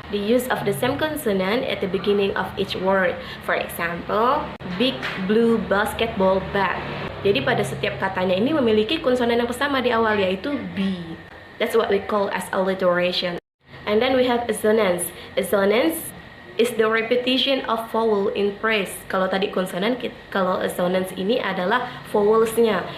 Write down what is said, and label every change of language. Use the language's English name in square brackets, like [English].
[English] The use of the same consonant at the beginning of each word. For example, big blue basketball bat. [Indonesian] Jadi pada setiap katanya ini memiliki konsonan yang sama di awal, yaitu B. [English] That's what we call as alliteration. And then we have assonance. Assonance is the repetition of vowel in phrase. [Indonesian] Kalau tadi konsonan, kalau assonance ini adalah vowelsnya.